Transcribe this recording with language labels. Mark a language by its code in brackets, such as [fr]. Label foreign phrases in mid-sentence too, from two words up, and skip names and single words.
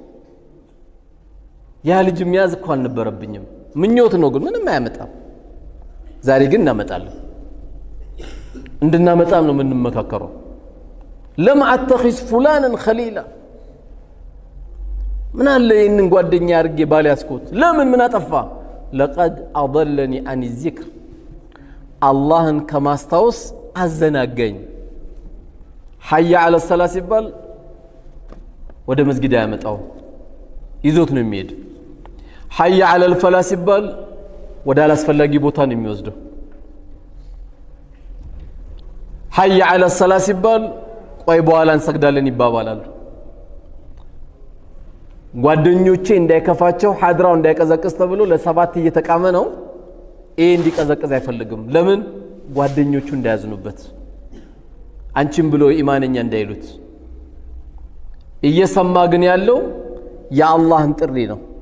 [am] ያ ልጅ የሚያዝ እኮ አልነበረብኝም። ምኞት ነው ግን ምንም አያመጣም። ዛሬ ግን እናመጣለን። እንድናመጣም ነው የምንመካከረው። [ar] لم أتخذ فلانا خليلا [am] ምን አለ ይሄንን ጓደኛ አድርጌ ባልያዝኩት ለምን ምን አጠፋ? [ar] لقد أضلني عن الذكر [am] አላህን ከማስታወስ አዘናገኝ። [ar] حي على الصلاة [am] ሲባል ወደ መስጊድ ያመጣው ይዞት ነው የሚሄድ [ar] حي على الفلاح [am] ሲባል ወደ አላስፈላጊ ቦታ ነው የሚወስደው [ar] حي على الصلاة [am] ሲባል ቆይ በኋላ እንሰግዳለን ይባባላሉ ጓደኞቼ እንዳይከፋቸው ሐድራው እንዳይቀዘቅዝ ተብሎ ለሰባት እየተቃመ ነው እንዲቀዘቅዝ አይፈልግም ለምን ጓደኞቹ እንዳያዝኑበት አንቺም ብሎ ኢማንኛ እንዳይሉት እየሰማ ግን ያለው የአላህን ጥሪ ነው